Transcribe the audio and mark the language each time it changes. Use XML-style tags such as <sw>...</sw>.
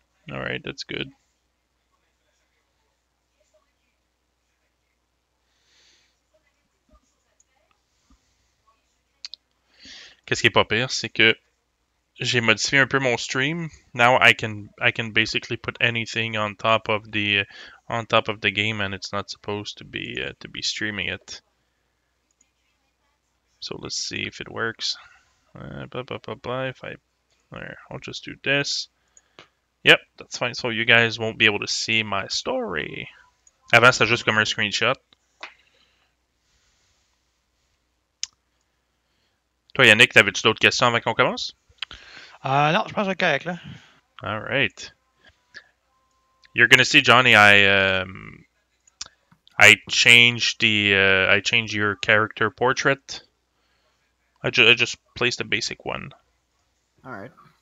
<en>Alright, that's good.</en> <fr>Qu'est-ce qui est pas pire, c'est que j'ai modifié un peu mon stream.</fr> <en>Now I can basically put anything on top of the game, and it's not supposed to be streaming it. So let's see if it works. Blah blah blah blah. If I, there, I'll just do this. Yep, that's fine. So you guys won't be able to see my story.</en> <fr>Avant, c'était juste comme un screenshot. Toi, Yannick, t'avais-tu d'autres questions avant qu'on commence? Non, je pense que c'est correct, là.</fr> <en>All right. You're gonna see, Johnny. I changed your character portrait. I just placed a basic one. Alright.</en>